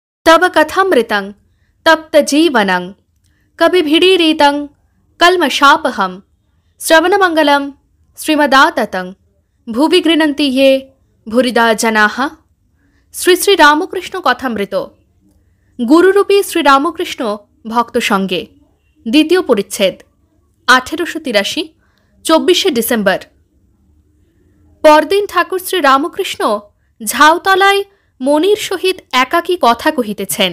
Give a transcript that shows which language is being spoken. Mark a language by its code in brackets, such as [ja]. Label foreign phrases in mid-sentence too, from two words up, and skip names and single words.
[sa] तव कथामृतं तप्तजीवनं कविभिडीरितं कल्मषापहं श्रवणमंगलं श्रीमदाततं भुवि गृह्णन्ति ये भूरिदा जनाः। [bn] শ্রী শ্রী রামকৃষ্ণ কথামৃত। গুরুরূপী শ্রীরামকৃষ্ণ ভক্ত সঙ্গে দ্বিতীয় পরিচ্ছেদ 1883 24শে ডিসেম্বর। পরদিন ঠাকুর শ্রী রামকৃষ্ণ ঝাউতলায় মনির সহিত একাকী কথা কহিতেছেন।